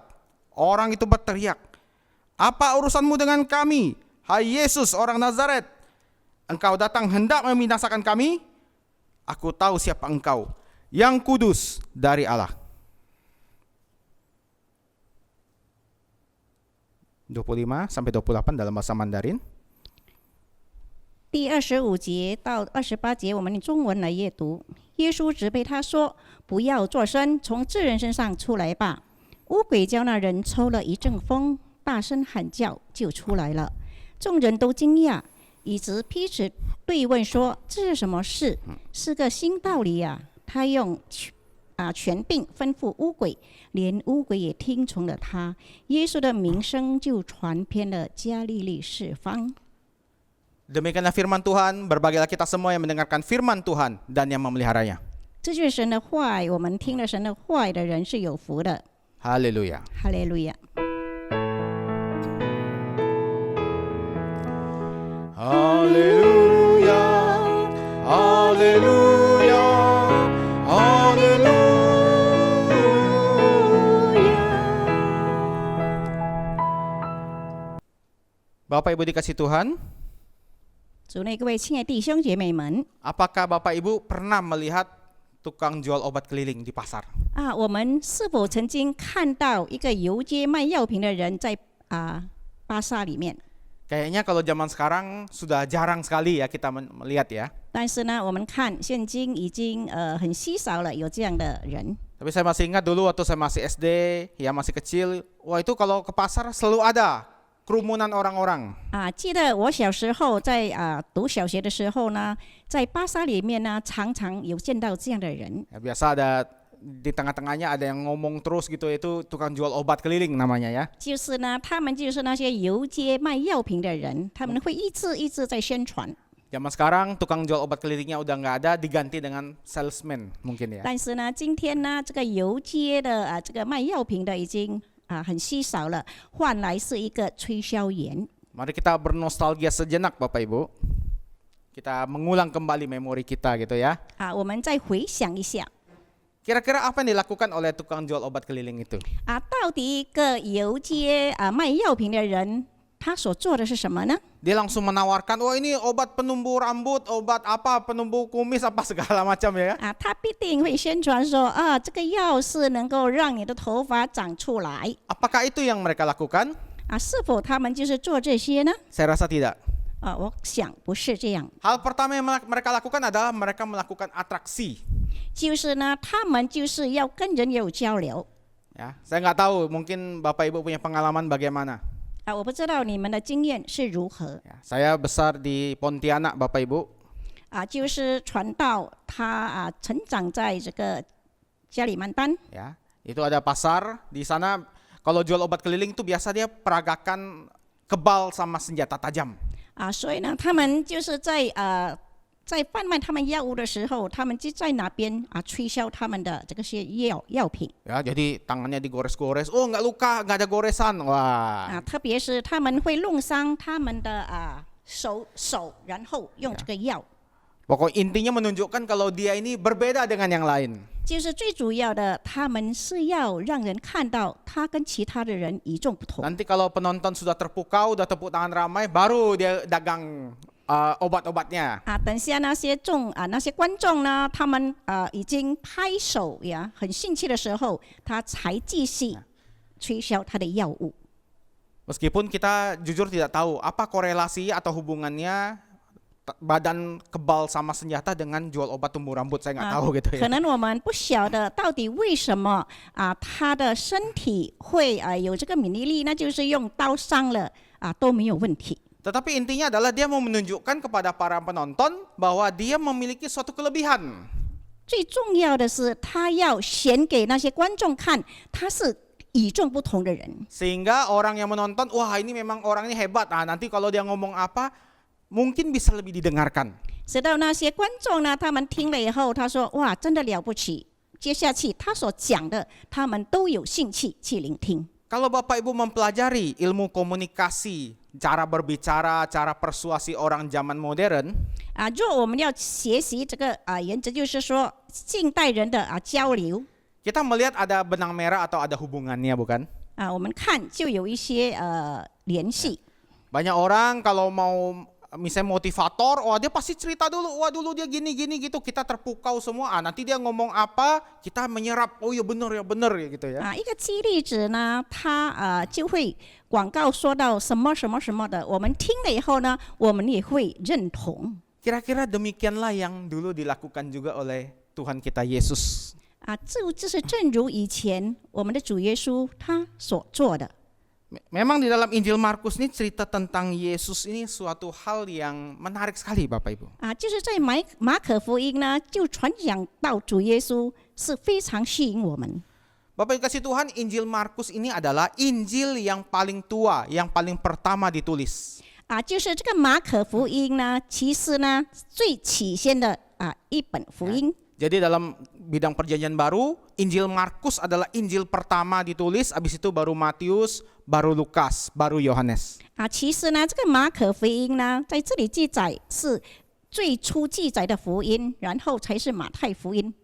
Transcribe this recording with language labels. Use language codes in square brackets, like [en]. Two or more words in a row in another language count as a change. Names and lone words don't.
[id] Orang itu berteriak, "Apa urusanmu dengan kami, hai Yesus orang Nazaret? Engkau datang hendak membinasakan kami? Aku tahu siapa engkau, yang kudus dari Allah." 25 sampai 28 dalam bahasa Mandarin. [zh] 第25节到28节，我们用中文来阅读。耶稣责备他说：“不要作声，从这人身上出来吧。” 污鬼叫那人抽了一阵风，大声喊叫，就出来了。众人都惊讶，以致彼此对问说：“这是什么事？是个新道理呀！” 他用权柄吩咐污鬼，连污鬼也听从了他。耶稣的名声就传遍了加利利四方。 [id] Demikianlah firman Tuhan, berbahagialah kita semua yang mendengarkan firman Tuhan dan yang memeliharanya. [zh] 这就是神的话语，我们听了神的话语的人是有福的。 [id] Haleluya. [zh] 哈利路亚。 [id] Haleluya. Haleluya. Haleluya. Bapak Ibu dikasih Tuhan, [zh] 主内各位亲爱的弟兄姐妹们 [id] apakah Bapak Ibu pernah melihat tukang jual obat keliling di pasar? [zh] 我们是否曾经看到一个游街卖药品的人在巴萨里面？ [id] Kayaknya kalau zaman sekarang sudah jarang sekali ya kita melihat ya. [zh] 但是呢，我们看现今已经很稀少了有这样的人。 [id] Tapi saya masih ingat dulu waktu saya masih SD, ya masih kecil, wah itu kalau ke pasar selalu ada kerumunan orang-orang. [zh] 记得我小时候在读小学的时候呢，在巴萨里面呢，常常有见到这样的人。 [id] Ya, biasa ada di tengah-tengahnya ada yang ngomong terus gitu, itu tukang jual obat keliling namanya ya. [zh] 就是呢，他们就是那些游街卖药品的人，他们会一直在宣传。 [id] Zaman sekarang tukang jual obat kelilingnya udah nggak ada, diganti dengan salesman mungkin ya. [zh] 但是呢，今天呢，这个游街的这个卖药品的已经很稀少了，换来是一个推销员。 [id] Mari kita bernostalgia sejenak Bapak Ibu. Kita mengulang kembali memori kita gitu ya. [zh] 我们再回想一下， [id] Kira-kira apa yang dilakukan oleh tukang jual obat keliling itu? [zh] 到底一个游街卖药品的人，他所做的是什么呢？ [id] Dia langsung menawarkan, oh ini obat penumbuh rambut, obat apa, penumbuh kumis apa segala macam ya. [zh] 他必定会宣传说这个药是能够让你的头发长出来。 [id] Apakah itu yang mereka lakukan? [zh] 是否他们就是做这些呢？ [id] Saya rasa tidak. [zh] 我想不是这样。 [id] Hal pertama yang mereka lakukan adalah mereka melakukan atraksi. [zh] 就是呢，他们就是要跟人有交流。 [id] Ya, saya nggak tahu, mungkin Bapak Ibu punya pengalaman bagaimana. [zh] 我不知道你们的经验是如何。 [id] Ya, saya besar di Pontianak Bapak Ibu. [zh] 就是传道他成长在这个加里曼丹。 [id] Ya, itu ada pasar di sana. Kalau jual obat keliling itu biasa dia peragakan kebal sama senjata tajam. [zh] 所以呢，他们就是在贩卖他们药物的时候，他们就在那边推销他们的这个些药品。 [id] Ya, jadi tangannya digores-gores. Oh, nggak luka, nggak ada goresan. Wah. [zh] 特别是他们会弄伤他们的手，然后用这个药。 [id] Pokok intinya menunjukkan kalau dia ini berbeda dengan yang lain. [zh] 就是最主要的，他们是要让人看到他跟其他的人与众不同。 [id] Nanti kalau penonton sudah terpukau, udah tepuk tangan ramai, baru dia dagang obat-obatnya. [zh] 等下那些那些观众呢，他们已经拍手呀，很兴趣的时候，他才继续推销他的药物。 [id] Meskipun kita jujur tidak tahu apa korelasi atau hubungannya badan kebal sama senjata dengan jual obat tumbuh rambut, saya nggak tahu gitu ya. [zh] 可能我们不晓得到底为什么他的身体会有这个免疫力，那就是用刀伤了都没有问题。 [id] Tetapi intinya adalah dia mau menunjukkan kepada para penonton bahwa dia memiliki suatu kelebihan. [zh] 最重要的是，他要显给那些观众看，他是与众不同的人。 [id] Sehingga orang yang menonton, wah ini memang orang ini hebat. Nanti kalau dia ngomong apa, mungkin bisa lebih didengarkan. [zh] 直到那些观众呢，他们听了以后，他说：“哇，真的了不起！” 接下去他所讲的，他们都有兴趣去聆听。 [id] Kalau Bapak Ibu mempelajari ilmu komunikasi cara berbicara, cara persuasi orang zaman modern, [zh] 若我们要学习这个原则，就是说近代人的交流 [id] kita melihat ada benang merah atau ada hubungannya, bukan? [zh] 我们看就有一些联系。 [id] Banyak orang kalau mau misalnya motivator, wah dia pasti cerita dulu, wah dulu dia gini gitu, kita terpukau semua, nanti dia ngomong apa, kita menyerap, oh ya benar ya gitu ya. [zh] 一个激励者呢，他就会广告说到什么什么什么的，我们听了以后呢，我们也会认同。 [id] Kira-kira demikianlah yang dulu dilakukan juga oleh Tuhan kita Yesus. [zh] 就是正如以前我们的主耶稣他所做的。 [id] Memang di dalam Injil Markus ini cerita tentang Yesus ini suatu hal yang menarik sekali, Bapak Ibu. [zh] 就是在马可福音呢，就传讲到主耶稣是非常吸引我们。 [id] Bapak Ibu kasih Tuhan, Injil Markus ini adalah Injil yang paling tua, yang paling pertama ditulis. [zh] 就是这个马可福音呢，其实呢最起先的一本福音。 [id] Jadi dalam bidang perjanjian baru, Injil Markus adalah Injil pertama ditulis, habis itu baru Matius, baru Lukas, baru Yohanes. [zh] 其实呢，这个马可福音呢，在这里记载是最初记载的福音，然后才是马太福音、